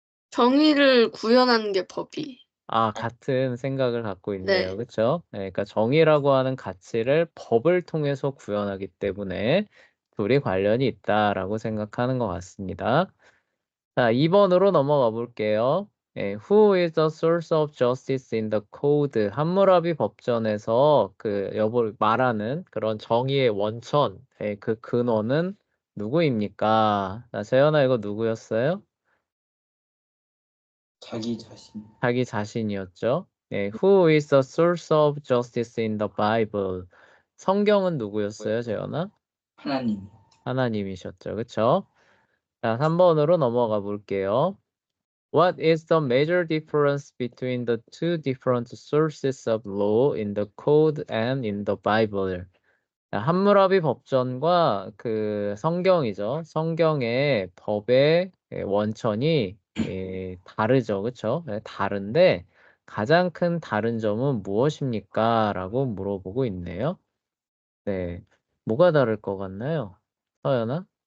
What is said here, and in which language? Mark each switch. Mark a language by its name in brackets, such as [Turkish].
[Korean] 정의를 구현하는 게 법이. 같은 생각을 갖고 있네요. 네. 그렇죠? 그러니까 정의라고 하는 가치를 법을 통해서 구현하기 때문에 둘이 관련이 있다라고 생각하는 것 같습니다. 자, 2번으로 넘어가 볼게요. [English] Who is the source of justice in the code? [Korean] 함무라비 법전에서 말하는 그런 정의의 원천, 그 근원은 누구입니까? 자, 재현아, 이거 누구였어요? 자기 자신 자기 자신이었죠. [English] Who is the source of justice in the Bible? [Korean] 성경은 누구였어요, 재현아? 하나님 하나님이셨죠. 그쵸? 자, 3번으로 넘어가 볼게요. [English] What is the major difference between the two different sources of law in the code and in the Bible? [Korean] 함무라비 법전과 그 성경이죠. 성경의 법의 원천이 다르죠. 그렇죠? 다른데 가장 큰 다른 점은 무엇입니까? 라고 물어보고 있네요. 네. 뭐가 다를 것 같나요? 서연아?